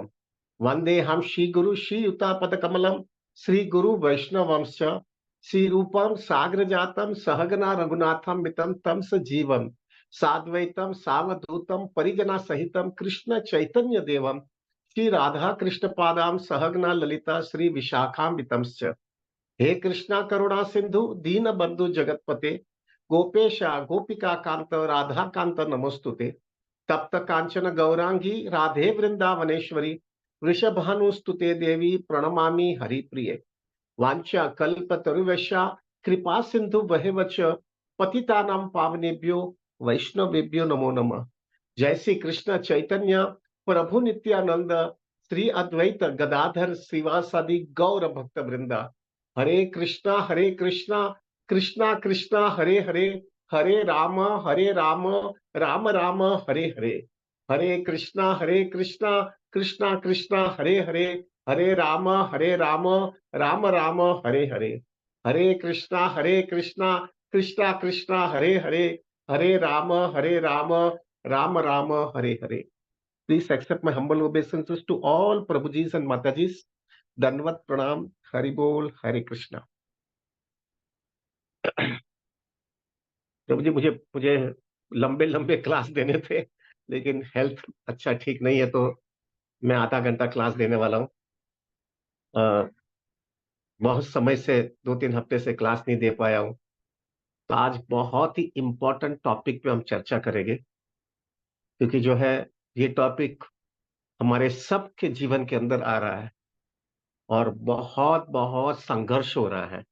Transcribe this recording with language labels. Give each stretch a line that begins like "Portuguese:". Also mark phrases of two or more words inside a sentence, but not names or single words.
Sanskrit: वन्देऽहं श्रीगुरु श्रीयुतापदकमलं श्रीगुरु वैष्णवंश्च श्रीरूपं साग्रजातं सहगना रघुनाथं मितं तं सजीवं साद्वैतं सावधूतं परिजनसहितं कृष्ण चैतन्य देवं श्री राधा कृष्ण पादां सहगना ललिता श्री विशाखान्वितंश्च। हे कृष्णा करुणा सिंधु दीन बंधु जगतपते गोपेशा गोपिका कांत राधा कांत नमोस्तुते। तप्त कांचन गौरांगी राधे वृंदावनेश्वरी वृषभानुस्तुते देवी प्रणमामि हरिप्रिये। वांछा कल्पतरुवैश्या कृपा सिंधु वहेवच पतितानां पावनेभ्यो वैष्णवेभ्यो नमो नमः। जय श्री कृष्ण चैतन्य प्रभु नित्यानंद श्री अद्वैत गदाधर श्रीवासादि गौर भक्त वृंदा। हरे कृष्णा कृष्णा कृष्णा हरे हरे, हरे राम राम राम हरे हरे। हरे कृष्णा कृष्णा कृष्णा हरे हरे, हरे राम राम राम हरे हरे। हरे कृष्णा कृष्णा कृष्णा हरे हरे, हरे राम राम राम हरे हरे।
English: Please accept my humble obeisances to all Prabhujis and Matajis.
Hindi: दंडवत प्रणाम, हरि बोल, हरे कृष्ण. प्रभु जी, मुझे मुझे लंबे लंबे क्लास देने थे, लेकिन हेल्थ अच्छा ठीक नहीं है, तो मैं आधा घंटा क्लास देने वाला हूँ। बहुत समय से 2-3 हफ्ते से क्लास नहीं दे पाया हूँ, तो आज बहुत ही
English: important topic
Hindi: पे हम चर्चा करेंगे, क्योंकि जो है ये टॉपिक हमारे सबके जीवन के अंदर आ रहा है और बहुत बहुत संघर्ष हो रहा है।